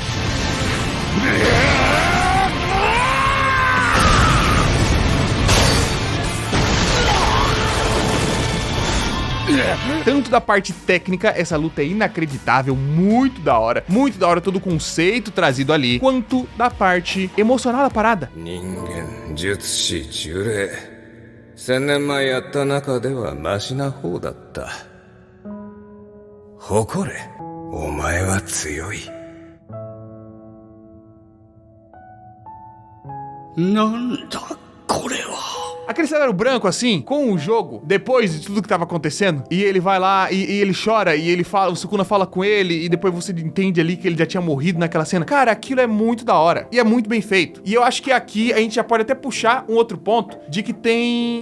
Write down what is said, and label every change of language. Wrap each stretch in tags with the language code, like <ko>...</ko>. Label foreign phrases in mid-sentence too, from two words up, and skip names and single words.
<pt>Tanto da parte técnica, essa luta é inacreditável, muito da hora todo o conceito trazido ali, quanto da parte emocional da parada.</pt> <ja>1000 年前やった中ではマシな方だった。誇れ、お前は強い。なんだこれは。</ja> <pt>Aquele cenário branco assim, com o jogo, depois de tudo que tava acontecendo, e ele vai lá e ele chora, e ele fala, o Sukuna fala com ele, e depois você entende ali que ele já tinha morrido naquela cena. Cara, aquilo é muito da hora, e é muito bem feito. E eu acho que aqui a gente já pode até puxar um outro ponto, de que tem...</pt>